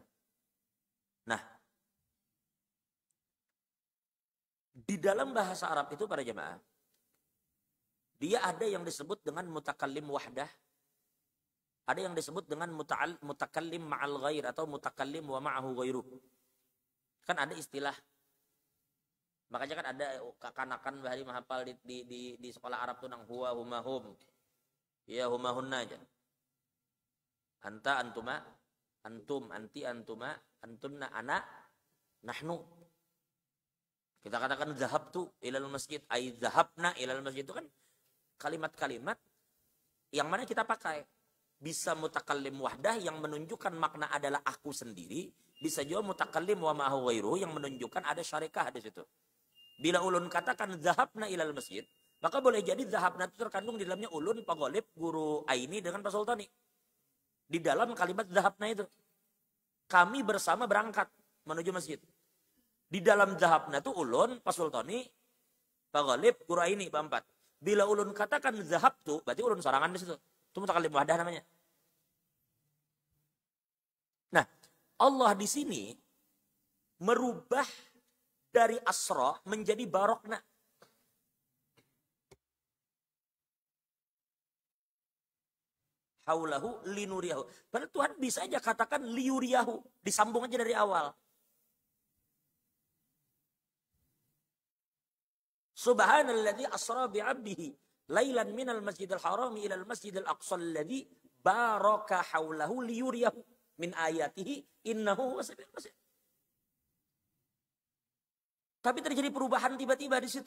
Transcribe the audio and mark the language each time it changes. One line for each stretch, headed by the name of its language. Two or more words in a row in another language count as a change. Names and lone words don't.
Indonesian: Nah, di dalam bahasa Arab itu para jemaah, dia ada yang disebut dengan
Arabic: متكلم وحده,
Indonesian: ada yang disebut dengan
Arabic: متكلم مع الغير
Indonesian: atau
Arabic: متكلم ومعه غيره.
Banjar: Kan ada istilah, makanya kan ada kekanakan bahari menghafal di sekolah Arab tuh nang
Arabic: هو هما هم، يا هما هن
Banjar: aja.
Arabic: أنت أنتما، أنتم أنتِ أنتما، أنتن أنا نحن.
Indonesian: Kita katakan
Arabic: ذهبت إلى المسجد، أي ذهبنا إلى المسجد,
Indonesian: itu kan kalimat-kalimat yang mana kita pakai. Bisa
Arabic: متكلم وحده
Indonesian: yang menunjukkan makna adalah aku sendiri, bisa juga
Arabic: متكلم ومعه غيره
Indonesian: yang menunjukkan ada syarikah di situ.
Banjar: Bila ulun katakan
Arabic: ذهبنا إلى المسجد,
Banjar: maka boleh jadi zahabna itu terkandung di dalamnya ulun, Pak Golib, guru Aini dengan Pak Sultani.
Indonesian: Di dalam kalimat zahabna itu. Kami bersama berangkat menuju masjid.
Banjar: Di dalam zahabna itu ulun, Pak Sultani, Pak Golib, guru Aini, Pak Empat. Bila ulun katakan zahabtu, berarti ulun sorangan di situ.
Indonesian: Itu
Arabic: متكلم وحده
Indonesian: namanya. Nah, Allah di sini merubah dari asra menjadi barokna.
Arabic: حوله لنريه.
Indonesian: Padahal Tuhan bisa aja katakan liuriyahu. Disambung aja dari awal.
Arabic: سبحان الذي أسرى بعبده ليلا من المسجد الحرام إلى المسجد الأقصى الذي بارك حوله ليريه من آياته إنه وسبيل البصير.
Indonesian: Tapi terjadi perubahan tiba-tiba di situ.